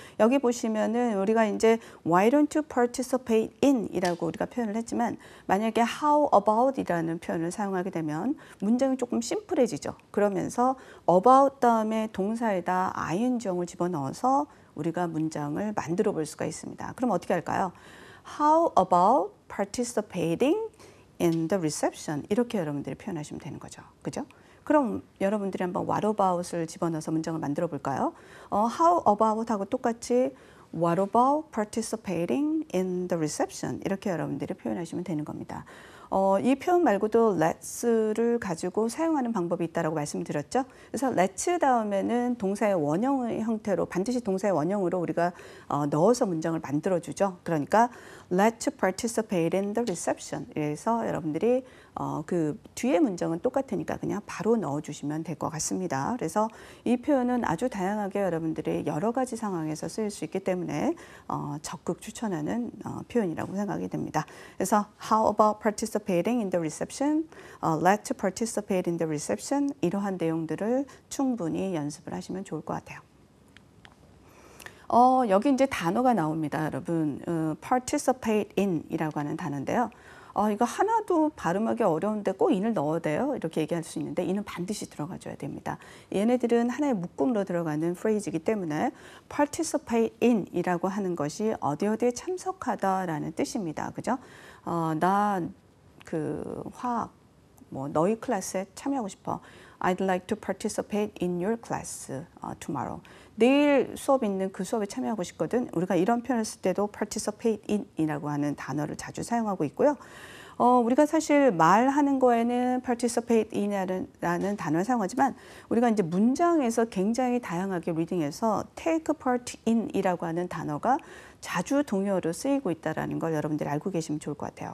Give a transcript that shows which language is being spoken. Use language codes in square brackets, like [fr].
[ko] 여기 보시면은 우리가 이제 [en] why don't you participate in [ko] 이라고 우리가 표현을 했지만 만약에 [en] how about [ko] 이라는 표현을 사용하게 되면 문장이 조금 심플해지죠. 그러면서 about 다음에 동사에다 ing형을 집어넣어서 우리가 문장을 만들어 볼 수가 있습니다. 그럼 어떻게 할까요? [en] How about participating in the reception? [ko] 이렇게 여러분들이 표현하시면 되는 거죠. 그죠? 그럼 여러분들이 한번 what about을 집어넣어서 문장을 만들어 볼까요? [en] How about [ko] 하고 똑같이 [en] what about participating in the reception? [ko] 이렇게 여러분들이 표현하시면 되는 겁니다. 이 표현 말고도 let's를 가지고 사용하는 방법이 있다고 말씀드렸죠. 그래서 let's 다음에는 동사의 원형의 형태로 반드시 동사의 원형으로 우리가 넣어서 문장을 만들어주죠. 그러니까 [en] let's participate in the reception. [ko] 그래서 여러분들이 그 뒤에 문장은 똑같으니까 그냥 바로 넣어주시면 될 것 같습니다. 그래서 이 표현은 아주 다양하게 여러분들이 여러 가지 상황에서 쓰일 수 있기 때문에 적극 추천하는 표현이라고 생각이 됩니다. 그래서 [en] how about participating in the reception, [ko] let's participate in the reception 이러한 내용들을 충분히 연습을 하시면 좋을 것 같아요. 여기 이제 단어가 나옵니다, 여러분. participate in 이라고 하는 단어인데요. 이거 하나도 발음하기 어려운데 꼭 in을 넣어야 돼요. 이렇게 얘기할 수 있는데 in은 반드시 들어가줘야 됩니다. 얘네들은 하나의 묶음으로 들어가는 phrase이기 때문에 participate in 이라고 하는 것이 어디에 참석하다라는 뜻입니다. 그죠? 나 그 화학 너희 클래스에 참여하고 싶어. [en] I'd like to participate in your class tomorrow. [ko] 내일 수업 있는 그 수업에 참여하고 싶거든. 우리가 이런 표현을 쓸 때도 participate in 이라고 하는 단어를 자주 사용하고 있고요. 우리가 사실 말하는 거에는 participate in이라는 단어를 사용하지만 우리가 이제 문장에서 굉장히 다양하게 리딩해서 [en] take part in [ko] 이라고 하는 단어가 자주 동요로 쓰이고 있다는 걸 여러분들이 알고 계시면 좋을 것 같아요.